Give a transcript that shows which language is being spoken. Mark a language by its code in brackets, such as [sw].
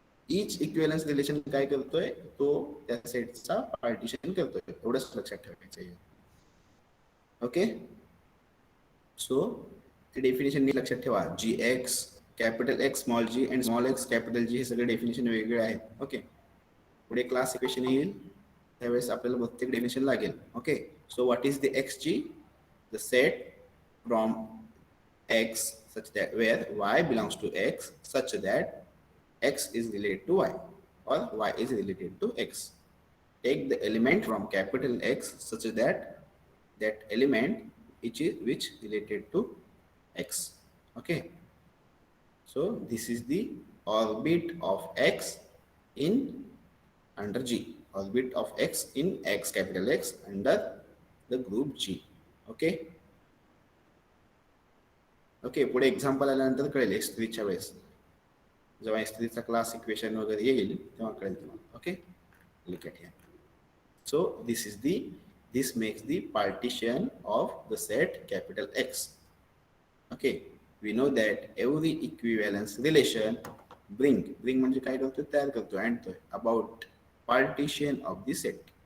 [mr] इच equivalence relation काय करतोय, तो त्या सेटचा पार्टिशन करतोय, एवढंच लक्षात ठेवायचं आहे. ओके, सो ते डेफिनेशन नीट लक्षात ठेवा. [en] G X capital X small G and small X capital G [mr] हे सगळे डेफिनेशन वेगळे आहेत. ओके, पुढे क्लास इक्वेशन येईल त्यावेळेस आपल्याला प्रत्येक डेफिनेशन लागेल. [en] Okay, so what is the X G? The set from x such that where y belongs to x such that x is related to y or y is related to x. Take the element from capital X such that that element which related to x. Okay, so this is the orbit of x in under G, orbit of x in x capital X under the group G. [mr] Okay, okay, पुढे example आल्यानंतर कळेल एक्स3च्या वेळेस, जेव्हा एक्स3चा class equation वगैरे येईल तेव्हा कळेल तुम्हाला. [en] Okay, look at here. So this makes the partition of the set capital X. Okay, we know that every equivalence relation bring [mr] म्हणजे काय करतो, तयार करतो आणतोय [en] about partition of the set.